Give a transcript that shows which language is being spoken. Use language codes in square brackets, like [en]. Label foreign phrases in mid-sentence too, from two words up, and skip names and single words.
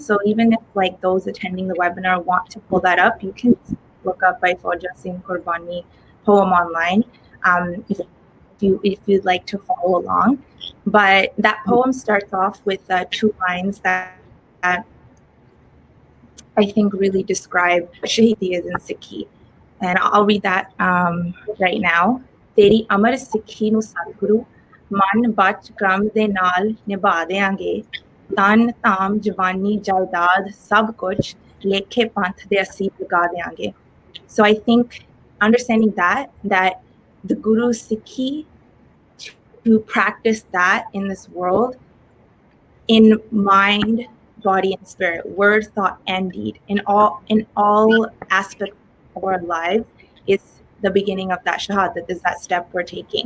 [en] So even if like those attending the webinar want to pull that up, you can look up Bhai Fauja Singh Gurbani poem online if you'd like to follow along. But that poem starts off with two lines that I think really describe what Shahidi is in Sikhi. And I'll read that right now. [pa] ਤੇਰੀ ਅਮਰ ਸਿੱਖੀ ਨੂੰ ਸਤਿਗੁਰੂ, ਮਨ ਬਚ ਕਰਮ ਦੇ ਨਾਲ ਨਿਭਾ ਦਿਆਂਗੇ, ਤਨ ਤਮ ਜਵਾਨੀ ਜਾਇਦਾਦ ਸਭ ਕੁਝ ਲੇਖੇ ਪੰਥ ਦੇ ਅਸੀਂ ਲਾ ਦਿਆਂਗੇ. [en] So I think understanding that the Guru Sikhi to practice that in this world in mind, body, and spirit, word, thought, and deed, in all aspects of our lives, is the beginning of that Shahadat, is that step we're taking.